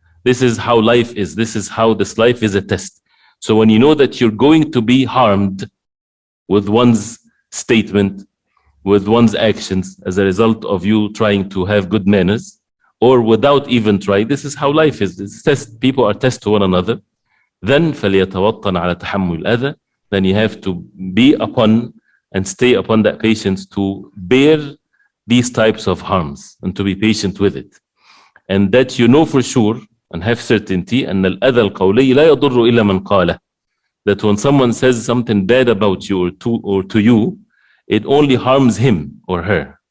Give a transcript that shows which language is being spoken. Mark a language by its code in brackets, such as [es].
[en] This is how life is. This is how this life is a test. So when you know that you're going to be harmed with one's statement, with one's actions, as a result of you trying to have good manners, or without even trying, this is how life is. It's test. People are tested to one another. [ar] Then فَلْيَتَوَطَّنْ عَلَى تَحَمُّلِ الْأَذَى. [en] Then you have to be upon and stay upon that patience to bear these types of harms and to be patient with it. And that you know for sure and have certainty [ar] أن الأذى القولي لا يضر إلا من قاله. [en] That when someone says something bad about you or to you, it only harms him or her.